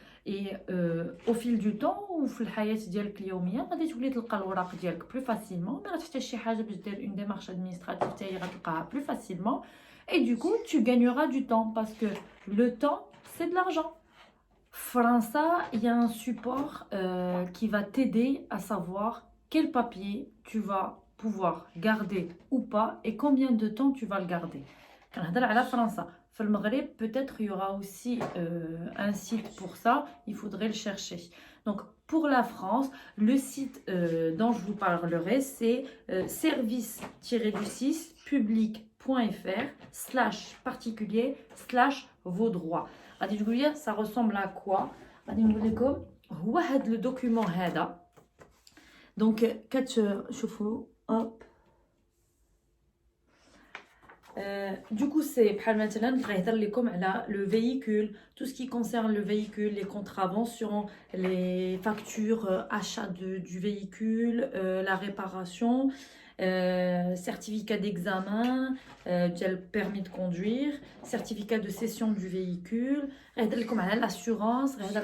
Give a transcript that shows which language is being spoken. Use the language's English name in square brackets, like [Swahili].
[French] Et au fil du temps [Arabic] وفي الحياة ديالك اليومية غادي تولي تلقى الوراق ديالك [French] بلو فاسيلمون، [Arabic] ما غاتحتاج شي حاجة باش دير [French] اون ديمارش ادمينستراتيف [Arabic] حتى هي غتلقاها بلو فاسيلمون. [French] Et du coup, tu gagneras du temps parce que le temps, c'est de l'argent. França, il y a un support qui va t'aider à savoir quel papier tu vas pouvoir garder ou pas et combien de temps tu vas le garder. [Arabic] كنهضر على فرنسا. في المغرب [French] peut-être il y aura aussi un site pour ça, il faudrait le chercher. Donc pour la France, le site dont je vous parlerai, c'est service-du-6 public.fr/particulier/vos droits. [Arabic] غادي تقول لي [French] ça ressemble à quoi؟ [Arabic] غادي نقول لكم هو هذا لو دوكيومون هذا. دونك كتشوفوا hop. [French] Du coup, c'est maintenant le véhicule, tout ce qui concerne le véhicule, les contraventions, les factures, achat du véhicule, la réparation, certificat d'examen, permis de conduire, certificat de cession du véhicule, l'assurance,